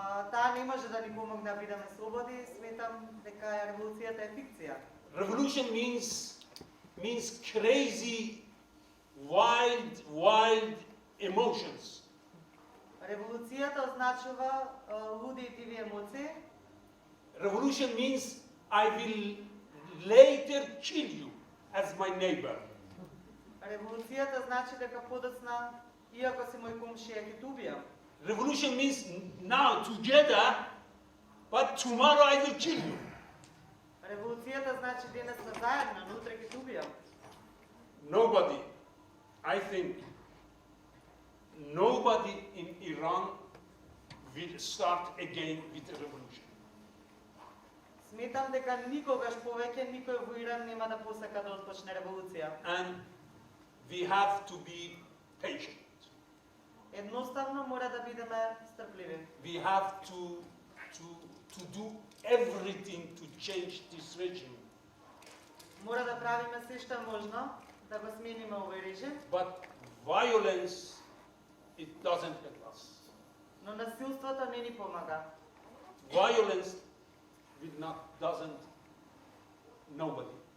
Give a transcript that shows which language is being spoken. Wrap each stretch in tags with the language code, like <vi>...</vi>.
<mk>Таа не може да ни помогне да бидеме слободни. Сметам дека револуцијата е фикција.</mk> <en>Revolution means crazy, wild emotions.</en> <mk>Револуцијата означува луди и диви емоции.</mk> <en>Revolution means I will later kill you as my neighbor.</en> <mk>Револуцијата значи дека подоцна, иако си мој комшија, ќе те убијам.</mk> <en>Revolution means now together, but tomorrow I will kill you.</en> <mk>Револуцијата значи денес сме заедно, но утре ќе те убијам.</mk> <en>Nobody, I think, nobody in Iran will start again with a revolution.</en> <mk>Сметам дека никогаш повеќе никој во Иран нема да посака да отпочне револуција.</mk> <en>And we have to be patient.</en> <mk>Едноставно мора да бидеме стрпливи.</mk> <en>We have to do everything to change this regime.</en> <mk>Мора да правиме се што е можно да го смениме овој режим,</mk> <en>But violence, it doesn't help us.</en> <mk>но насилството не ни помага.</mk> <en>Violence doesn't, nobody.</en>